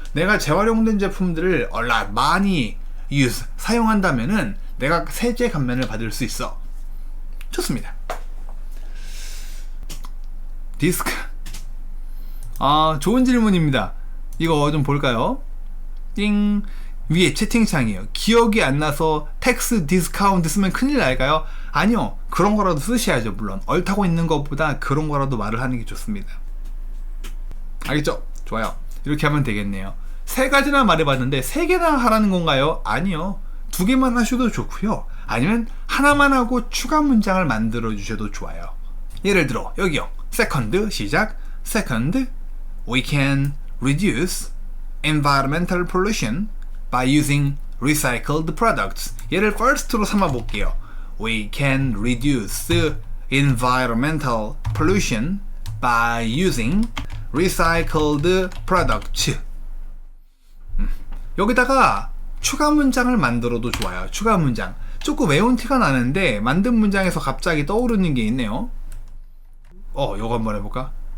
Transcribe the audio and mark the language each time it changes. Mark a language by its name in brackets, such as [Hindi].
[Korean] 내가 재활용된 제품들을 [English] a lot [Korean] 많이 use 사용한다면은 내가 세제 감면을 받을 수 있어. 좋습니다. 디스크. 좋은 질문입니다. 이거 좀 볼까요? 띵. 위에 채팅창이에요. 기억이 안 나서 텍스 디스카운트 쓰면 큰일 날까요? 아니요. 그런 거라도 쓰셔야죠. 물론 얽타고 있는 것보다 그런 거라도 말을 하는 게 좋습니다. 알겠죠? 좋아요. 이렇게 하면 되겠네요. 3가지나 말해봤는데 3개나 하라는 건가요? 아니요. 2개만 하셔도 좋고요. 아니면 하나만 하고 추가 문장을 만들어 주셔도 좋아요. 예를 들어 여기요. second 시작. [English] second, we can reduce environmental pollution by using recycled products. [Korean] 얘를 first로 삼아 볼게요. [English] We can reduce environmental pollution by using recycled products. [Korean] 여기다가 추가 문장을 만들어도 좋아요. 추가 문장. 조금 외운 티가 나는데 만든 문장에서 갑자기 떠오르는 게 있네요. 요거 한번 해볼까?